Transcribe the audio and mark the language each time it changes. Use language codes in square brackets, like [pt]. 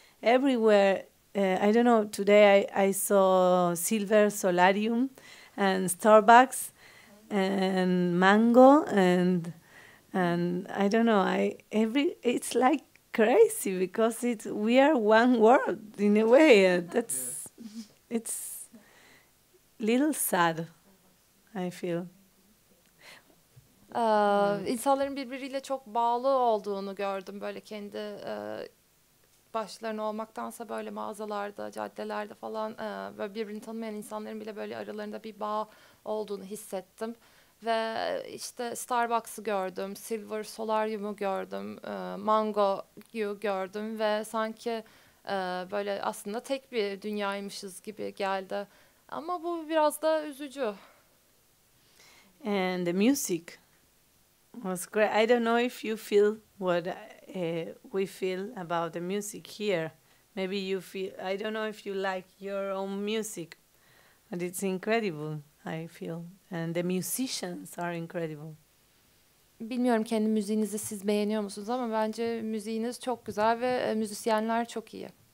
[en] Everywhere, I don't know. Today I saw Silver Solarium, and Starbucks, and Mango, and I don't know. It's like crazy because we are one world in a way. It's little sad. I feel. [tr] İnsanların birbiriyle çok bağlı olduğunu gördüm. Böyle kendi başlarına olmaktansa böyle mağazalarda, caddelerde falan böyle birbirini tanımayan insanların bile böyle aralarında bir bağ olduğunu hissettim. Ve işte Starbucks'ı gördüm, Silver Solarium'u gördüm, Mango'yu gördüm ve sanki böyle aslında tek bir dünyaymışız gibi geldi. Ama bu biraz da üzücü. [en] And the music was great. I don't know if you feel what we feel about the music here. Maybe you feel, I don't know if you like your own music, but it's incredible, I feel. And the musicians are incredible. [tr] Bilmiyorum kendi müziğinizi siz beğeniyor musunuz ama bence müziğiniz çok güzel ve müzisyenler çok iyi.